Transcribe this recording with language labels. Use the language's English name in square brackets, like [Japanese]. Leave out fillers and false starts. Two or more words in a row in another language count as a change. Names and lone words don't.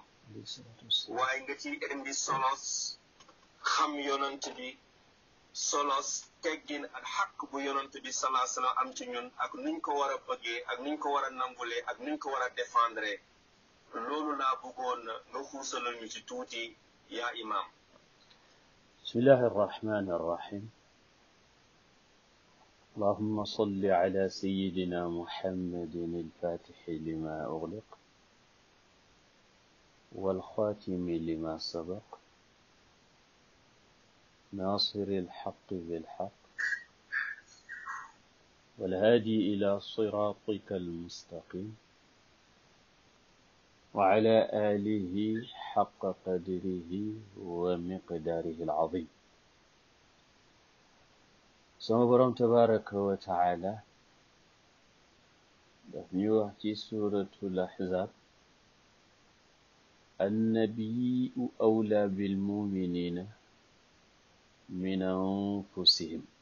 [Wolof] waaye nga ci indi solos xam yonante bi, solos teggin ak xaq bu yonante bi salaa salaam am ci ñun ak nuñ ko war a bëggee ak nuñ ko war a nangulee ak nuñ ko war a défendre. loolu laa bëggoon nga xuusalal ñu ci tuuti yaa imaam. [Arabic] بسم الله الرحمن الرحيم. اللهم صل على سيدنا محمد الفاتح لما أغلق والخاتم لما سبق ناصر الحق بالحق والهادي إلى صراطك المستقيم وعلى آله حق قدره ومقداره العظيم. [Wolof] sama borom [Arabic] تبارك وتعالى [Wolof] daf ñu wax ci suratul ahzab [Arabic] النبي أولى بالمؤمنين من أنفسهم.